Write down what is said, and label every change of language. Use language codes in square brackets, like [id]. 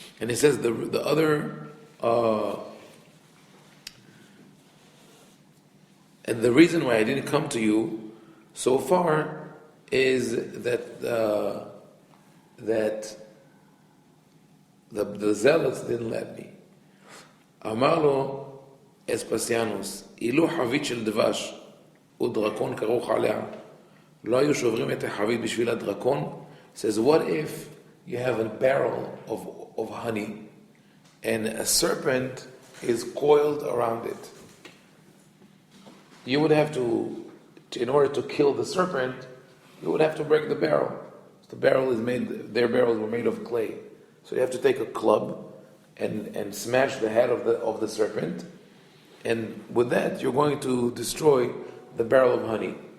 [en] And he says the other, and the reason why I didn't come to you so far is that the zealots didn't let me. [he] אמר לו אספסיאנוס, אילו חבית של דבש ודרקון כרוך עליה, לא היו שוברים את החבית בשביל הדרקון? [en] Says, what if you have a barrel of honey and a serpent is coiled around it? You would have to, in order to kill the serpent, you would have to break the barrel. The barrel is made, their barrels were made of clay. So you have to take a club and smash the head of the serpent, and with that you're going to destroy the barrel of honey.